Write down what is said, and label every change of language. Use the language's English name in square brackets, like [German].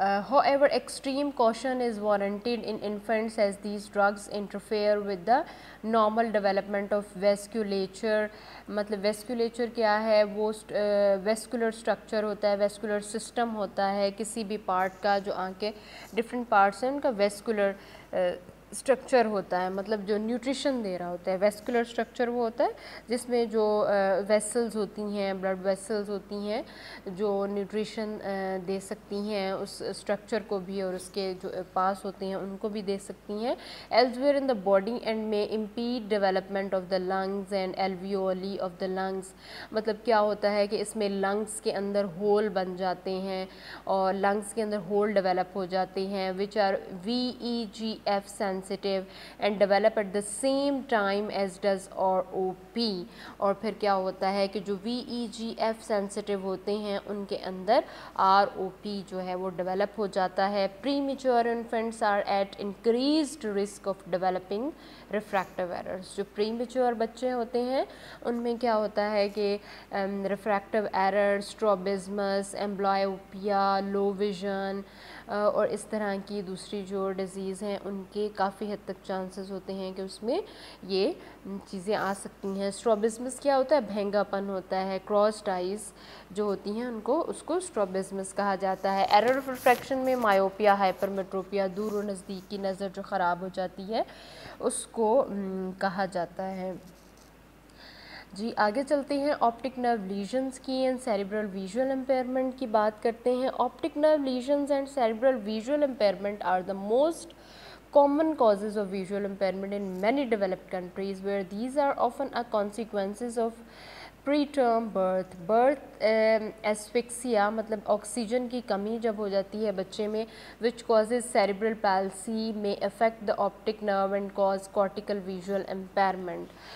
[English] however extreme caution is warranted in infants as these drugs interfere with the normal development of vasculature. [Urdu] مطلب ویسکولیچر کیا ہے, وہ vascular structure ہوتا ہے, vascular system ہوتا ہے کسی بھی پارٹ کا. جو آنکھ کے ڈفرینٹ پارٹس ہیں ان کا ویسکولر اسٹرکچر ہوتا ہے, مطلب جو نیوٹریشن دے رہا ہوتا ہے. ویسکولر اسٹرکچر وہ ہوتا ہے جس میں جو ویسلز ہوتی ہیں, بلڈ ویسلز ہوتی ہیں, جو نیوٹریشن دے سکتی ہیں اس اسٹرکچر کو بھی اور اس کے جو پاس ہوتے ہیں ان کو بھی دے سکتی ہیں. [English] elsewhere in the body and may impede development of the lungs and alveoli of the lungs. [Urdu] مطلب کیا ہوتا ہے کہ اس میں لنگس کے اندر ہول بن جاتے ہیں اور لنگس کے اندر ہول ڈیولپ ہو جاتے ہیں [English] which are VEGF sensitive and develop at the same time as does ROP. [Urdu] اور پھر کیا ہوتا ہے کہ جو VEGF sensitive ہوتے ہیں ان کے اندر ROP جو ہے وہ ڈیولپ ہو جاتا ہے. [English] premature infants are at increased risk of developing refractive errors. [Urdu] جو premature بچے ہوتے ہیں ان میں کیا ہوتا ہے کہ refractive errors, strabismus, amblyopia, low vision اور اس طرح کی دوسری جو ڈیزیز ہیں ان کے کافی حد تک چانسز ہوتے ہیں کہ اس میں یہ چیزیں آ سکتی ہیں. اسٹرابزمس کیا ہوتا ہے, بھینگا پن ہوتا ہے. کراسڈ آئیز جو ہوتی ہیں اس کو اسٹرابزمس کہا جاتا ہے. ایرر آف ریفریکشن میں مایوپیا, ہائپرمیٹروپیا, دور و نزدیک کی نظر جو خراب ہو جاتی ہے اس کو کہا جاتا ہے. جی آگے چلتے ہیں, آپٹک نرو لیژنز کی اینڈ سیریبرل ویژول امپیئرمنٹ کی بات کرتے ہیں. [English] optic nerve lesions and cerebral visual impairment are the most common causes of visual impairment in many developed countries where these are often a consequences of preterm birth asphyxia [Urdu] مطلب oxygen کی کمی جب ہو جاتی ہے بچے میں [English] which causes cerebral palsy may affect the optic nerve and cause cortical visual impairment.